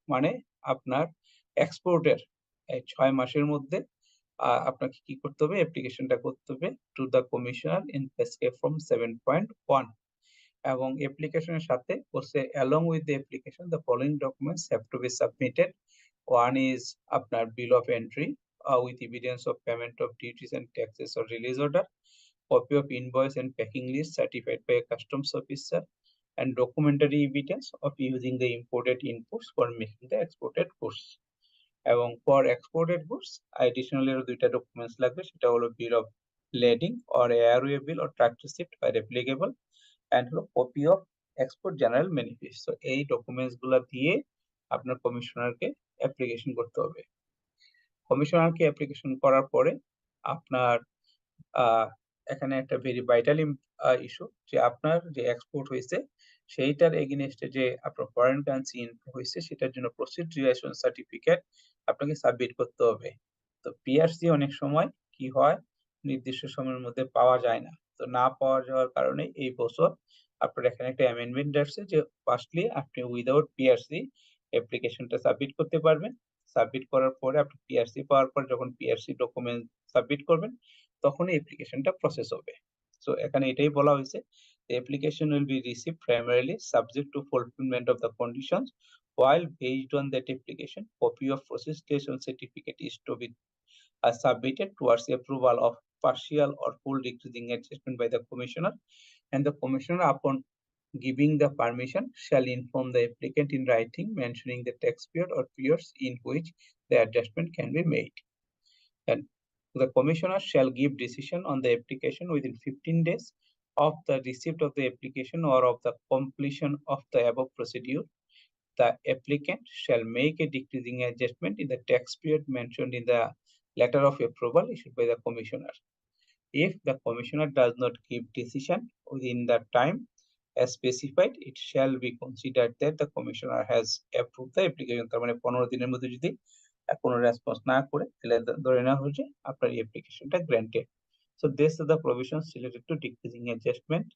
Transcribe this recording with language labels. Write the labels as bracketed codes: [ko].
[bn] মানে আপনার এক্সপোর্টের 6 মাসের মধ্যে আপনাকে কি করতে হবে, অ্যাপ্লিকেশনটা করতে হবে [en] to the commissioner in prescribe form [bn] 7.1 এবং অ্যাপ্লিকেশনের সাথে বলছে [en] along with the application the following documents have to be submitted। One is আপনার bill of entry with evidence of payment of duties and taxes or release order, copy of invoice and packing list certified by a customs officer, and documentary evidence of using the imported inputs for making the exported goods। এবং for exported goods additionally [bn] আরো দুইটা documents লাগবে, সেটা হলো [en] bill of lading or airway bill or truck receipt where applicable, and হলো copy of export general manifest। So [bn] এই documents গুলা দিয়ে আপনার কমিশনারকে অ্যাপ্লিকেশন করতে হবে। কমিশনারকে অ্যাপ্লিকেশন করার পরে আপনার এখানে একটা ভেরি ভাইটাল ইস্যু যে আপনার যে এক্সপোর্ট হয়েছে সেইটার এগেইনস্টে যে আপনার ফরেন কারেন্সি ইনফ্লো হয়েছে সেটার জন্য প্রসিড রিলেশন সার্টিফিকেট আপনাকে সাবমিট করতে হবে। তো পিআরসি অনেক সময় কি হয় নির্দিষ্ট সময়ের মধ্যে পাওয়া যায় না। তো না পাওয়া যাওয়ার কারণে এই বছর আপনার এখানে একটা অ্যামেন্ডমেন্ট আসছে যে ফার্স্টলি আপনি উইদাউট পিআরসি অ্যাপ্লিকেশনটা সাবমিট করতে পারবেন। সাবমিট করার পরে আপনি পিআরসি পাওয়ার পর যখন পিআরসি ডকুমেন্ট সাবমিট করবেন তখনই অ্যাপ্লিকেশনটা প্রসেস হবে। সো এখানে এটাই বলা হয়েছে [en] the application will be received primarily subject to fulfillment of the conditions while based on that application copy of process station certificate is to be submitted towards approval of partial or full decreasing adjustment by the commissioner, and the commissioner upon giving the permission shall inform the applicant in writing mentioning the tax period or periods in which the adjustment can be made. And the commissioner shall give decision on the application within 15 days of the receipt of the application or of the completion of the above procedure. The applicant shall make a decreasing adjustment in the tax period mentioned in the letter of approval issued by the commissioner. If the commissioner does not give decision within the time as specified, it shall be considered that the commissioner has approved the application. [bn] তার মানে 15 দিনের মধ্যে যদি কোনো response না করে তাহলে ধরে নেওয়া হচ্ছে আপনার এই অ্যাপ্লিকেশনটা granted. [en] So these are the provisions related to decreasing adjustment.